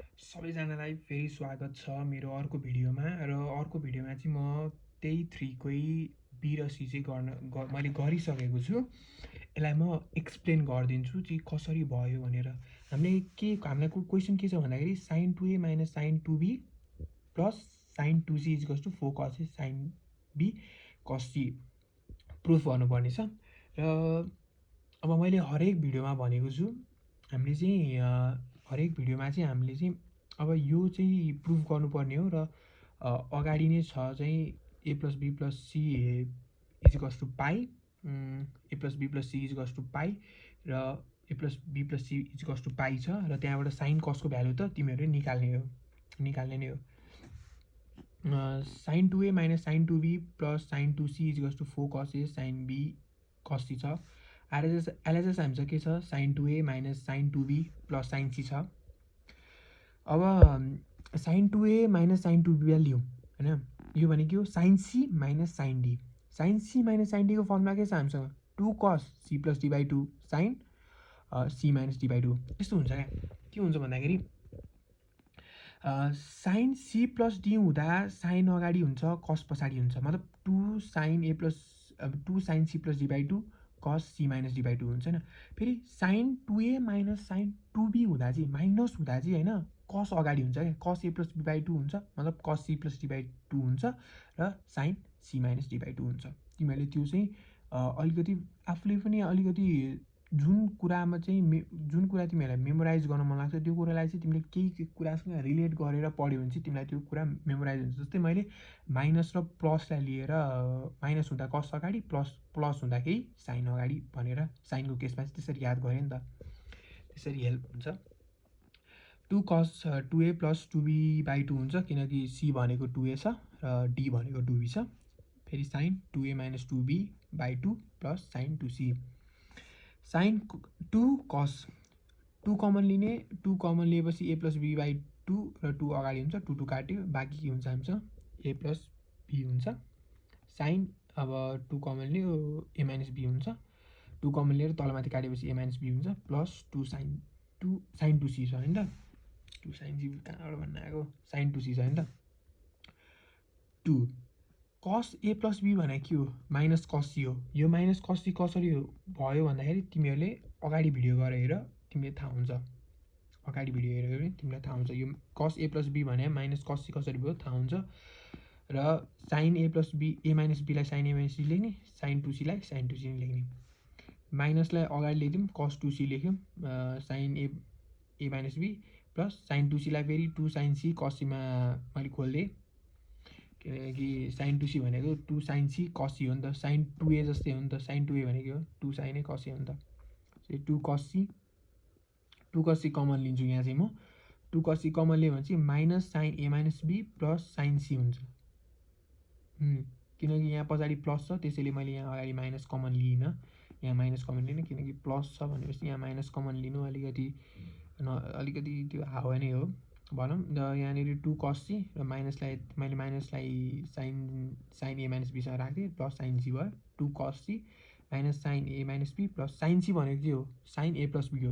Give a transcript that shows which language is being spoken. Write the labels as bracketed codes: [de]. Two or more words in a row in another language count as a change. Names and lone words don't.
[ne] सबैजनालाई फेरि स्वागत छ मेरो अर्को भिडियोमा र अर्को भिडियोमा चाहिँ म त्यही 3 कै बी र सी चाहिँ मैले गरिसकेको छु। यसलाई म एक्सप्लेन गरिदिन्छु चाहिँ कसरी भयो भनेर। हामीलाई क्वेसन के छ भन्दाखेरि sin 2a - sin 2b प्लस sin 2c = 4 cos a sin b cos c प्रुफ गर्नुपर्ने छ। र अब मैले हरेक भिडियोमा भनेको छु हामीले चाहिँ हरेक भिडियोमा चाहिँ हामीले चाहिँ अब यो चाहिँ प्रुफ गर्नुपर्ने हो र अगाडि नै छ चाहिँ a + b + c = पाई, a + b + c = पाई र a + b + c = पाई छ र त्यहाँबाट साइन कसको भ्यालु त तिमीहरूले निकाल्ने नै हो। sin 2a - sin 2b + sin 2c = 4 cos a sin b cos c छ। एलएचएस हामीसँग के छ sin 2a - sin 2b + sin c छ। अब sin 2a - sin 2b लियौँ हैन, यो भनेको हो sin c - sin d। sin c - sin d को फर्मुला के छ हामीसँग 2 cos c + d/2 sin c - d/2 यस्तो हुन्छ क्या। के हुन्छ भन्दाखेरि sin c + d हुँदा sin अगाडि हुन्छ cos पछाडि हुन्छ, मतलब 2 sin c + d/2 cos c - d/2 हुन्छ हैन। फेरि sin 2a - sin 2b हुँदा चाहिँ माइनस हुँदा चाहिँ हैन cos अगाडि हुन्छ क्या, cos a + b/2 हुन्छ, मतलब cos c + d/2 हुन्छ र sin c - d/2 हुन्छ। तिमीहरूले त्यो चाहिँ अलिकति आफूले पनि अलिकति जुन कुरा तिमीहरूलाई मेमोराइज गर्न मन लाग्छ त्यो कुरालाई चाहिँ तिमीले केही कुरासँग रिलेट गरेर पढ्यो भने चाहिँ तिमीलाई त्यो कुरा मेमोराइज हुन्छ। जस्तै मैले माइनस र प्लसलाई लिएर माइनस हुँदा कस अगाडि प्लस हुँदा केही साइन अगाडि भनेर साइनको केसमा चाहिँ त्यसरी याद गरेँ नि त, त्यसरी हेल्प हुन्छ। 2 cos 2a + 2b/2 हुन्छ किनकि c भनेको 2a छ र d भनेको 2b छ। फेरि sin 2a - 2b/2 + sin 2c sin 2 cos 2 कमन लिने, 2 कमन लिएपछि a + b/2 र 2 अगाडि हुन्छ, 2 2 काट्यो, बाँकी के हुन्छ हामीसँग a + b हुन्छ। sin अब 2 कमन लियो a - b हुन्छ, 2 कमन लिएर तलमाथि काटेपछि a - b हुन्छ प्लस 2 sin 2c छ हैन त, 2 sin c कहाँबाट भन्न आएको sin 2c छ हैन त। 2 cos a + b भनेको के हो माइनस cos c हो। यो माइनस cos c कसरी भयो भन्दाखेरि तिमीहरूले अगाडि भिडियो गरेर हेर, तिमीले थाहा हुन्छ। अगाडि भिडियो हेऱ्यो भने तिमीलाई थाहा हुन्छ यो cos a + b भने माइनस cos c कसरी भयो थाहा हुन्छ। र sin a + b a - b लाई sin a - b लेख्ने, sin 2c लाई sin 2c लेख्ने, माइनसलाई अगाडि लेख्यौँ cos 2c लेख्यौँ, sin a - b प्लस sin 2c लाई फेरि 2 sin c cos c मा मैले खोल्दिएँ किनकि sin 2c भनेको 2 sin c cos c हो नि त, sin 2a जस्तै हो नि त, sin 2a भनेको 2 sin a cos a हो नि त। 2 cos c कमन लिन्छु यहाँ चाहिँ म, 2 cos c कमन लियो भने चाहिँ माइनस sin a - b प्लस sin c हुन्छ। किनकि यहाँ पछाडि प्लस छ त्यसैले मैले यहाँ अगाडि माइनस कमन लिइनँ, यहाँ माइनस कमन लिने किनकि प्लस छ भनेपछि यहाँ माइनस कमन लिनु अलिकति त्यो हावा नै हो भनौँ। र यहाँनिर 2 cos c र मैले माइनसलाई sin a - b सँग राख्थेँ प्लस sin c भयो, 2 cos c माइनस sin a - b प्लस sin c भनेको के हो sin a + b हो।